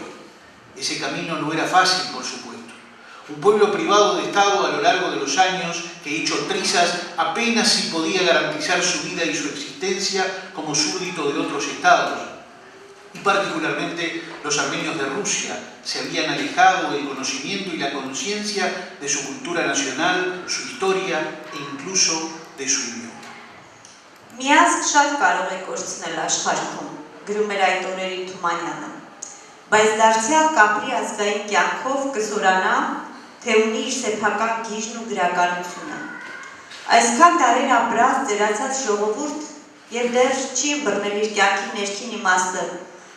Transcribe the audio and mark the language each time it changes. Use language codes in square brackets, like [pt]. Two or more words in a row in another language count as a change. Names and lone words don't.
[es] Ese camino no era fácil, por supuesto. Un pueblo privado de Estado a lo largo de los años, que hecho trizas apenas si podía garantizar su vida y su existencia como súbdito de otros estados. Y particularmente los armenios de Rusia se habían alejado del conocimiento y la conciencia de su cultura nacional, su historia e incluso de su idioma. [hy] Միազգ շատ կարող է կորցնել աշխարհում, գրում էր այդ օրերի Թումանյանը, բայց դարձյալ կապրի ազգային կյանքով կզորանա, թե ունի իր սեփական գիժն ու գրականությունը։ Այսքան դարեր ապրած ծերացած ժողովուրդ եւ դեռ չի ըմբռնել իր կյանքի ներքին իմաստը, անցել